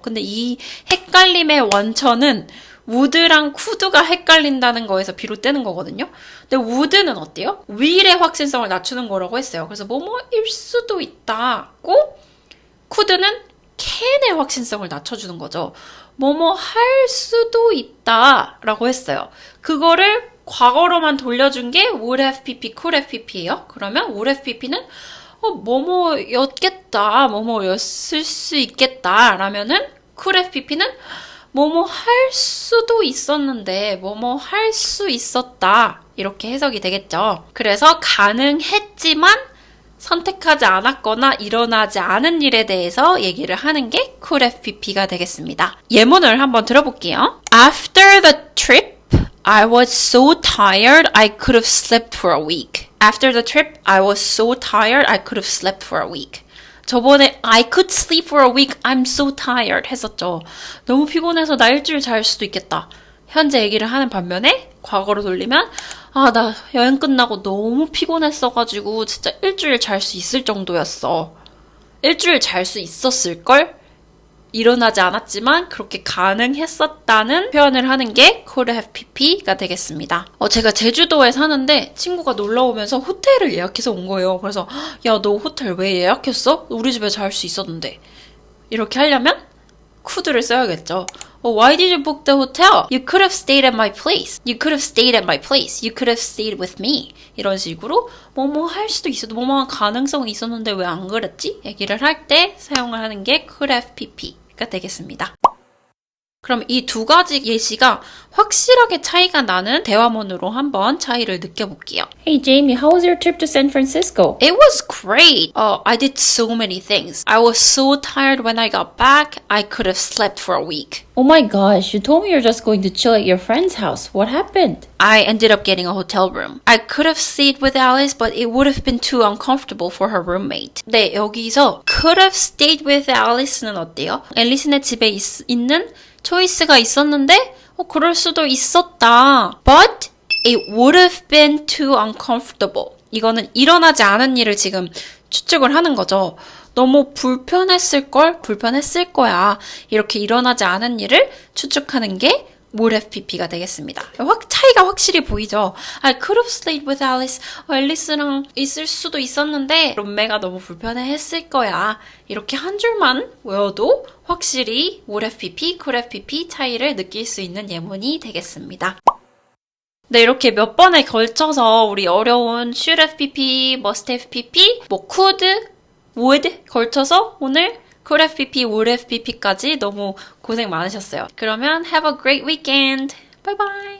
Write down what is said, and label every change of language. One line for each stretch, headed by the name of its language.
Korean: 근데 이 헷갈림의 원천은 would랑 could가 헷갈린다는 거에서 비롯되는 거거든요. 근데 would는 어때요? will의 확신성을 낮추는 거라고 했어요. 그래서 뭐뭐일 수도 있다고 could는 can의 확신성을 낮춰주는 거죠. 뭐뭐 할 수도 있다라고 했어요. 그거를 과거로만 돌려준 게 would have pp, could have pp예요. 그러면 would have pp는 뭐뭐였겠다, 뭐뭐였을 수 있겠다 라면은 could have pp는 뭐뭐 할 수도 있었는데 뭐뭐 할 수 있었다 이렇게 해석이 되겠죠. 그래서 가능했지만 선택하지 않았거나 일어나지 않은 일에 대해서 얘기를 하는 게 could have pp가 되겠습니다. 예문을 한번 들어볼게요.
English: After the trip, I was so tired I could have slept for a week. After the trip, I was so tired I could have slept for a week.
Korean: 저번에
English: I could sleep for a week, I'm so tired
Korean: 했었죠. 너무 피곤해서 나 일주일 잘 수도 있겠다. 현재 얘기를 하는 반면에 과거로 돌리면 나 여행 끝나고 너무 피곤했어가지고 진짜 일주일 잘 수 있을 정도였어. 일주일 잘 수 있었을걸? 일어나지 않았지만 그렇게 가능했었다는 표현을 하는 게 could have pp가 되겠습니다. 제가 제주도에 사는데 친구가 놀러 오면서 호텔을 예약해서 온 거예요. 그래서 야, 너 호텔 왜 예약했어? 우리 집에 잘 수 있었는데. 이렇게 하려면 could를 써야겠죠.
English: Why did you book the hotel? You could have stayed at my place. You could have stayed at my place. You could have stayed with me.
Korean: 이런 식으로 뭐뭐 할 수도 있어도 뭐뭐한 가능성이 있었는데 왜 안 그랬지? 얘기를 할 때 사용을 하는 게 could have pp가 되겠습니다. 그럼 이 두 가지 예시가 확실하게 차이가 나는 대화문으로 한번 차이를 느껴볼게요.
English: Hey Jamie, how was your trip to San Francisco? It was great. I did so many things. I was so tired when I got back. I could have slept for a week. Oh my gosh, you told me you're just going to chill at your friend's house. What happened? I ended up getting a hotel room. I could have stayed with Alice, but it would have been too uncomfortable for her roommate.
Korean: 네, 여기서
English: could have stayed with Alice
Korean: 는 어때요? 앨리스네 집에 있는 초이스가 있었는데 그럴 수도 있었다.
English: But it would have been too uncomfortable.
Korean: 이거는 일어나지 않은 일을 지금 추측을 하는 거죠. 너무 불편했을 거야. 이렇게 일어나지 않은 일을 추측하는 게 would have pp가 되겠습니다. 차이가 확실히 보이죠?
English: I could have stayed with Alice.
Korean: 앨리스랑 있을 수도 있었는데 룸메가 너무 불편해했을 거야. 이렇게 한 줄만 외워도 확실히 would have pp, could have pp 차이를 느낄 수 있는 예문이 되겠습니다. 네, 이렇게 몇 번에 걸쳐서 우리 어려운 should have pp, must have pp, could, would 걸쳐서 오늘 could have pp, would have pp까지 너무 고생 많으셨어요. 그러면
English: have a great weekend. Bye bye.